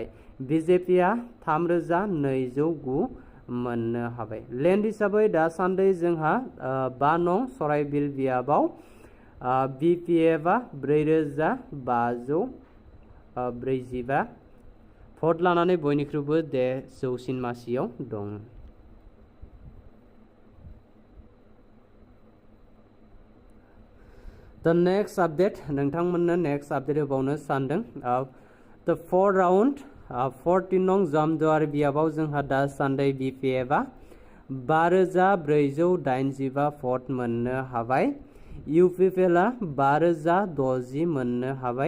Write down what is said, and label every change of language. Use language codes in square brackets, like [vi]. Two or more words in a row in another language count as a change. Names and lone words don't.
[brx] BJP आ 3209 मोननो हाबाय। लेन्ड हिसाबै दासान्दै जोंहा 5 नं सराइबिल बियाबाव BPF आ 4545 भट लानानै बयनिख्रुइबो जौसिन मासियाव दं। [en] The next update [brx] नोंथांमोननो [en] next update [brx] होबावनो सानदों The 4 राउन्ड 14 नं जामदुवार बियाबाव जोंहा दासान्दै BPF आ 5485 भट मोननो हाबाय। UPPL आ 5060 मोननो हाबाय।